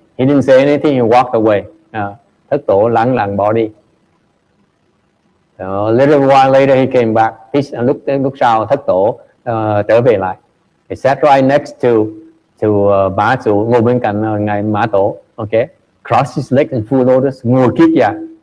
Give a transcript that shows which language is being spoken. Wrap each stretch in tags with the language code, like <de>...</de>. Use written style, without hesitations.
<en>He didn't say anything, he walked away.</en> <vi>Thất tổ lặng bỏ đi.</vi> <en>So a little while later he came back.</en> <vi>Lúc sau thất tổ trở về lại.</vi> <en>He sat right next to Ma Zu,</en> <vi>ngồi bên cạnh Ngài Mã Tổ.</vi> <en>Okay, cross his leg in full lotus,</en> <vi>ngồi kiết dạ.</vi>